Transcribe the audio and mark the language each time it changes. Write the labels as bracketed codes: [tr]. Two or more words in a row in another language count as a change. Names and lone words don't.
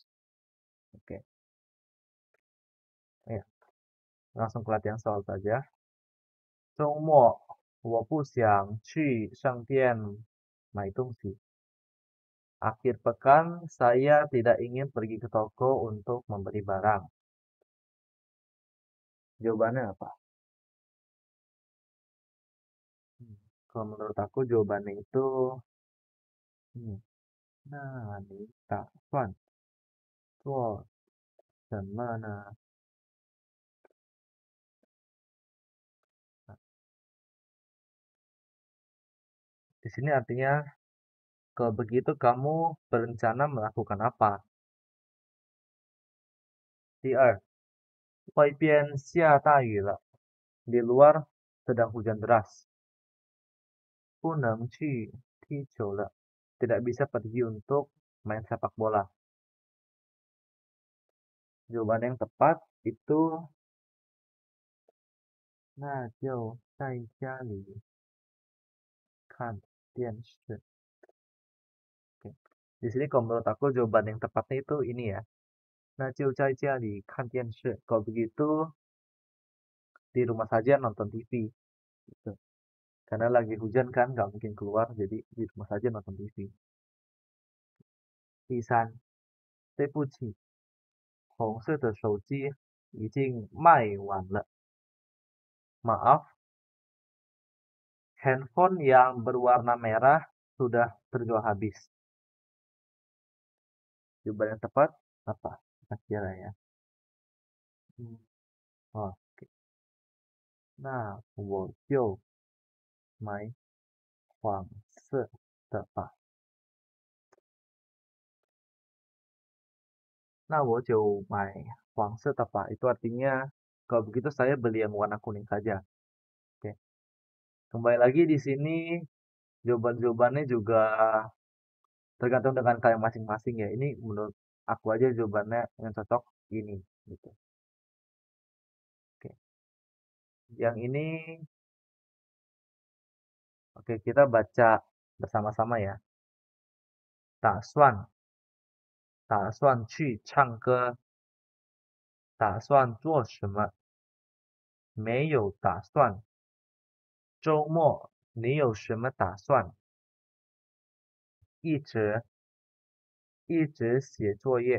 [id] Oke, ya, langsung ke latihan soal saja. [zh] 周末我不想去商店买东西. [id] Akhir pekan saya tidak ingin pergi ke toko untuk membeli barang. Jawabannya apa? Kalau menurut aku jawabannya itu [zh] 那你打算做什么呢? [id] Di sini artinya kalau begitu kamu berencana melakukan apa? [zh] 第二, 外边下大雨了. [id] Di luar sedang hujan deras. [zh] 不能去踢球了. [id] Tidak bisa pergi untuk main sepak bola. Jawaban yang tepat itu [zh] 那就在家里看电视. [id] Oke. Di sini kalau menurut aku jawaban yang tepatnya itu ini ya. [zh] 那就在家里看电视. [id] Kalau begitu di rumah saja nonton TV. Gitu. Karena lagi hujan kan, nggak mungkin keluar, jadi di rumah saja nonton TV. [zh] 第三, 对不起, 红色的手机已经卖完了. [id] Maaf, handphone yang berwarna merah sudah terjual habis. Jawaban yang tepat apa? Kira ya. Oke. [zh] 那我就买黄色的吧. 那我就买黄色的吧. [id] Itu artinya kalau begitu saya beli yang warna kuning saja. Oke. Kembali lagi di sini jawaban-jawabannya juga tergantung dengan kalian masing-masing ya. Ini menurut aku aja jawabannya yang cocok ini gitu. Oke. Yang ini oke, kita baca bersama-sama ya. [zh] 打算去唱歌. 打算做什么? 没有打算. 周末你有什么打算? 一直写作业.